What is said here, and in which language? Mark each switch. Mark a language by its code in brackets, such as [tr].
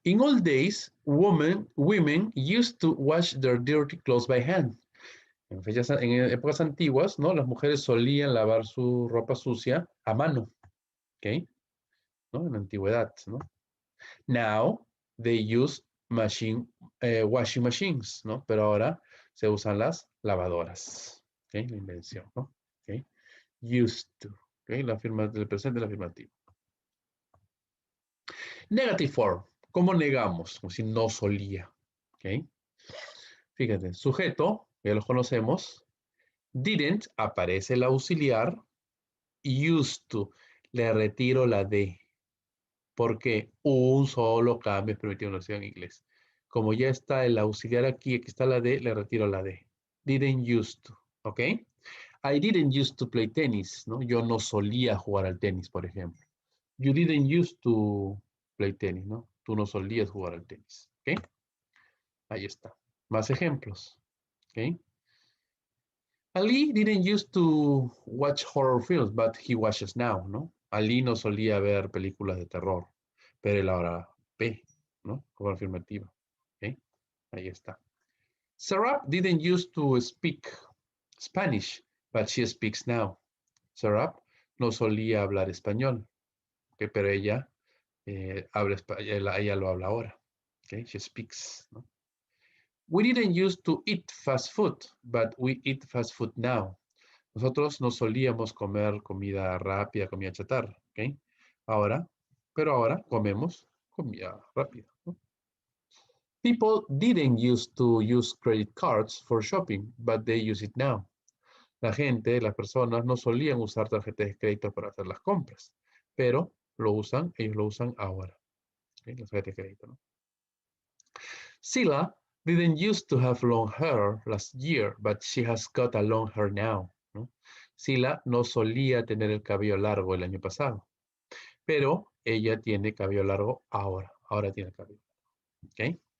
[en] In old days, women used to wash their dirty clothes by hand. [es] En épocas antiguas, ¿no? Las mujeres solían lavar su ropa sucia a mano, ¿ok? ¿No? En la antigüedad, ¿no? [en] Now, they use washing machines, ¿no? [es] Pero ahora se usan las lavadoras, ¿ok? La invención, ¿no? ¿Ok? Used to, ¿ok? La firma del presente, la afirmativa. [en] Negative form, [es] ¿cómo negamos? Como si no solía, ¿ok? Fíjate, sujeto, ya los conocemos. Didn't, aparece el auxiliar. Used to, le retiro la D. Porque un solo cambio es permitido en la versión en inglés. Como ya está el auxiliar aquí, aquí está la D, le retiro la D. [en] Didn't used to, ¿ok? I didn't used to play tennis, ¿no? [es] Yo no solía jugar al tenis, por ejemplo. [en] You didn't used to play tennis, ¿no? [es] Tú no solías jugar al tenis, ¿ok? Ahí está. Más ejemplos, ¿ok? [en] Ali didn't used to watch horror films, but he watches now, ¿no? [es] Ali no solía ver películas de terror, pero él ahora ve, ¿no? Como afirmativa, ¿ok? Ahí está. [en] Sarah didn't used to speak Spanish, but she speaks now. [es] Sarah no solía hablar español, ¿ok? Pero ella habla ella lo habla ahora, ¿ok? [en] She speaks, ¿no? We didn't used to eat fast food, but we eat fast food now. [es] Nosotros no solíamos comer comida rápida, comida chatarra, ¿ok? Pero ahora comemos comida rápida, ¿no? [en] People didn't used to use credit cards for shopping, but they use it now. [es] La gente, las personas no solían usar tarjetas de crédito para hacer las compras, pero ellos lo usan ahora, ¿ok? Las tarjetas de crédito, ¿no? [en] Sila didn't used to have long hair last year, but she has got a long hair now, ¿no? [es] Sila no solía tener el cabello largo el año pasado, pero ella tiene cabello largo ahora. Ahora tiene cabello, ¿ok?